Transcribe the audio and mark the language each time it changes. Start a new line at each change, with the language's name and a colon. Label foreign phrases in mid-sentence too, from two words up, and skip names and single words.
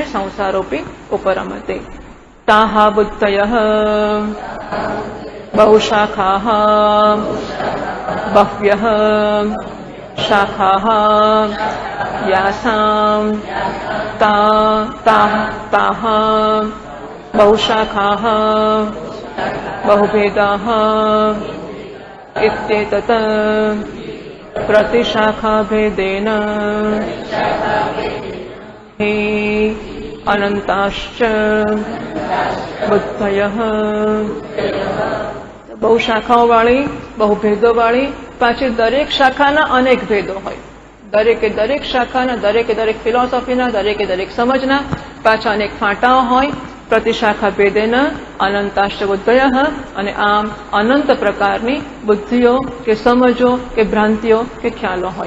Sanskrit: संसारोपी उपरमते. ताहा बुद्धयः बहुशाखाः बह्व्यः शाखाः यासाम ताह बहुशाखाः बहुभेदाः इत्येतत् प्रतिशाखाभेदेन हि अनन्ताश्च बुद्धयः.
Gujarati: બહુ શાખાઓ વાળી, બહુ ભેદો વાળી પાછી દરેક શાખાના અનેક ભેદો હોય. દરેક શાખાના, દરેક ફિલોસોફીના, દરેક સમજના પાછા અનેક ફાંટાઓ હોય.
Sanskrit: प्रतिशाखा भेदेना अनन्ताश्च बुद्धयः,
Gujarati: અને આમ અનંત પ્રકારની બુદ્ધિઓ કે સમજો કે ભ્રાંતિઓ કે ખ્યાલો હોય.